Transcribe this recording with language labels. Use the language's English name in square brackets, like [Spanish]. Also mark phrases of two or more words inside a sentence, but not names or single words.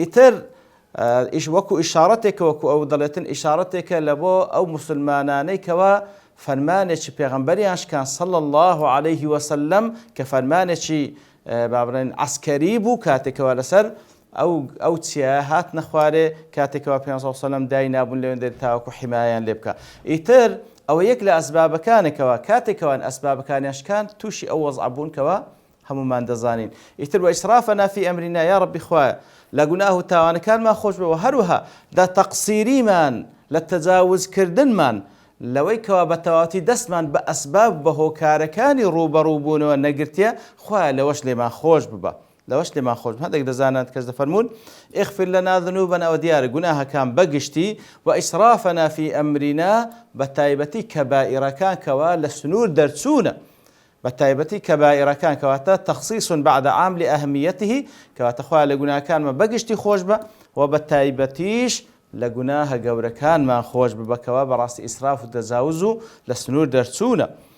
[Central Kurdish] ئیتر ئیش وەکو ئیشارەتێکە وەکو ئەو دەڵێتن ئیشارەتێکە لە بۆ ئەو مسلمانانەی کەوا فەرمانێکی پێغەمبەریان شکان [Arabic] صلی الله عليه وسلم [Central Kurdish] کە فەرمانێکی با بڵێن عەسکەری بوو کاتێکەوە لەسەر ئەو چیە هاتنە خوارێ کاتێکەوە پێغەمبەر [Arabic] صلی الله عليه وسلم [Central Kurdish] دای نابوون لەوێندە تاوەکو حیمایان لێ بکە. ئیتر ئەوە یەک لە ئەسبابەکانێکەوە کاتێکەوە ئەسبابەکانیان شکان تووشی ئەو وەزع بوونکەوە هەمومان دەزانین. ئیتر [Arabic] وإسرافنا في أمرنا یا ربی [Central Kurdish] خوایە لە گوناه و تاوانەکانمان خۆش بەوە هەروەها لە تەقسیریمان لە تەجاوزکردنمان لەوەی کەوا بە تەواوەتی دەستمان بە ئەسباب بە هۆکارەکانی ڕوبەڕووبوونەوە نەگرتیە خوایە لەوەش لێمان خۆش ببە لەوەش لێمان خۆش هەندێک دەزانن کەس دەفەرمون [Arabic] اغفر لنا ذنوبنا [Central Kurdish] ئەوە دیارە گوناهەکان بەگشتی [Arabic] وإسرافنا في أمرنا [Central Kurdish] بە تایبەتی کەبائیرەکان کەوا لە سنوور دەرچوونە بەتایبەتی کەبائیرەکان کەواتە [Arabic] تەخصیص بعد عام لأهمیته [Central Kurdish] کەواتە خوایە لە گوناهەکانمە بەگشتی خۆش بە و بە تایبەتیش لە گوناهە گەورەکانمان خۆش ببەکەوە بەڕاستی ئیسراف و تەجاوز و لە سنوور دەرچوونە.